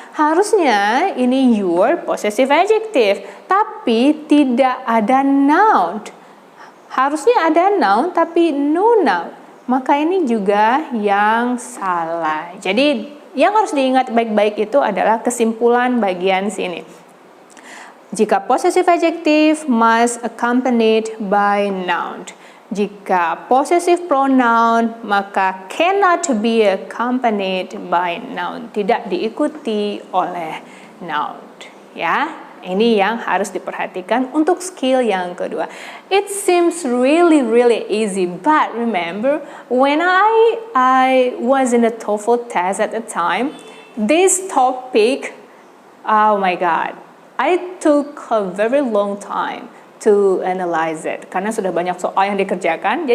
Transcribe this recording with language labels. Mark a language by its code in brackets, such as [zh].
[id] Harusnya ini your possessive adjective, tapi tidak ada noun. Harusnya ada noun, tapi no noun. Maka ini juga yang salah. Jadi yang harus diingat baik-baik itu adalah kesimpulan bagian sini. [en] Jika possessive adjective must accompanied by noun. Jika possessive pronoun maka cannot be accompanied by noun. [id] Tidak diikuti oleh noun. Ya. Ini yang harus diperhatikan untuk skill yang kedua. [en] It seems really easy, but remember when I was in a TOEFL test at the time, this topic, oh my god, I took a very long time to analyze it karena sudah banyak soal yang dikerjakan.